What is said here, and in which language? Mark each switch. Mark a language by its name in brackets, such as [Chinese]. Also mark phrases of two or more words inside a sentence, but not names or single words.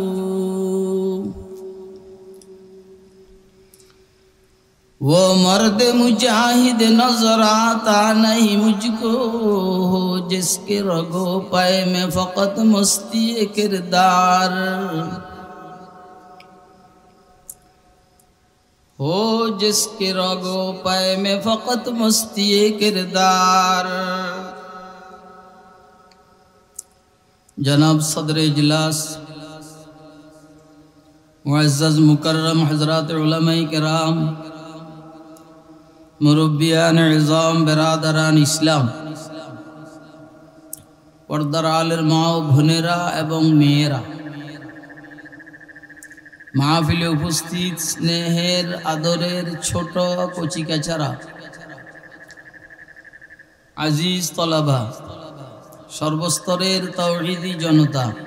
[Urdu] وہ مرد مجاہد نظر آتا نہیں مجھ کو، جس کے رگو پے میں فقط مستی کردار، ہو جس کے رگو پے میں فقط مستی کردار۔ جناب صدر اجلاس، معزز مکرم حضرات علماء کرام، مربیان عظام, برادران اسلام, [Bangla] পর্দার আলের মা ও বোনেরা এবং মেয়েরা, মাহফিলে উপস্থিত স্নেহের আদরের ছোট কচিকাচারা, [Urdu] عزیز طلبہ, [Bangla] সর্বস্তরের তাওহীদি জনতা,